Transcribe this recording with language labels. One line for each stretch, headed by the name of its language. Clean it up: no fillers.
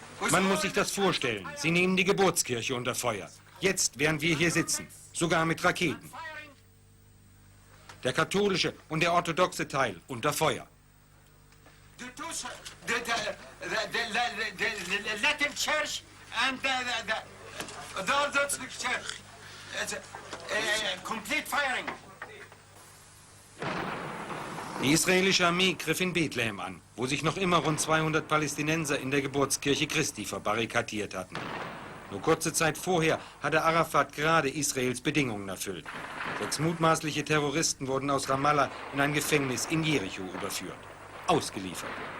German: Man muss sich das vorstellen. Sie nehmen die Geburtskirche unter Feuer. Jetzt, während wir hier sitzen, sogar mit Raketen. Der katholische und der orthodoxe Teil unter Feuer.
English: Latin Church and the Orthodox Church. It's complete firing.
German: Die israelische Armee griff in Bethlehem an, wo sich noch immer rund 200 Palästinenser in der Geburtskirche Christi verbarrikadiert hatten. Nur kurze Zeit vorher hatte Arafat gerade Israels Bedingungen erfüllt. 6 mutmaßliche Terroristen wurden aus Ramallah in ein Gefängnis in Jericho überführt. Ausgeliefert.